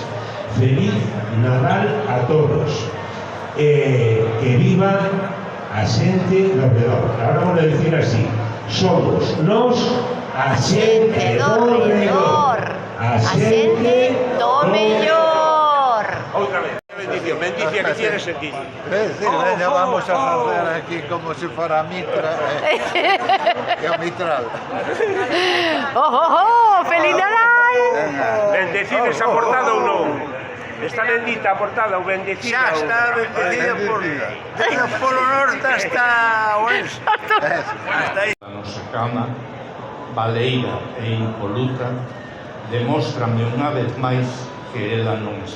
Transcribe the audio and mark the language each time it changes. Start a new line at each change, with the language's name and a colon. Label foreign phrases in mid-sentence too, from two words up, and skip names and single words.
Galician: Feliz Nadal a todos. Que viva a xente do redor.
Spanish: Ahora vamos a decir así:
Galician: somos nós a xente do redor. A xente do mellor. Outra vez.
Spanish: Bendición que tienes aquí. Ya vamos a hacer aquí como si fuera Mitra. Que Mitral.
Galician: ¡Oh! ¡Feliz Nadal! Bendecides a portada ou non? Está bendita a portada ou bendecida? Xa está bendecida desde o Polo Norte hasta Oeste. Hasta aí. A nosa cama, baleira e impoluta, demóstrame unha vez máis que ela non está.